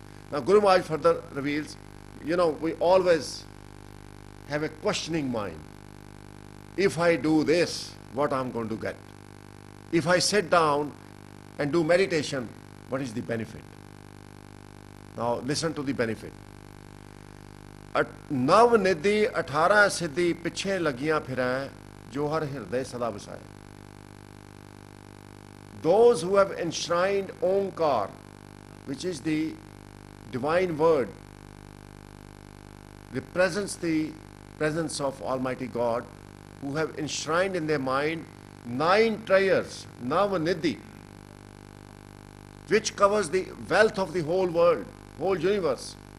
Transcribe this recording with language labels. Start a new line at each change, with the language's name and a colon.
English: Now Guru Maharaj further reveals, we always have a questioning mind. If I do this, what I'm going to get. If I sit down and do meditation, what is the benefit? Now listen to the benefit.
Punjabi: नव निधि 18 सिद्धि पिछे लगियां फिरें जो हर हृदय सदा बसाए.
English: Those who have enshrined Omkar, which is the divine word, represents the presence of Almighty God, who have enshrined in their mind 9 treasures, Navanidhi, which covers the wealth of the whole world, whole universe.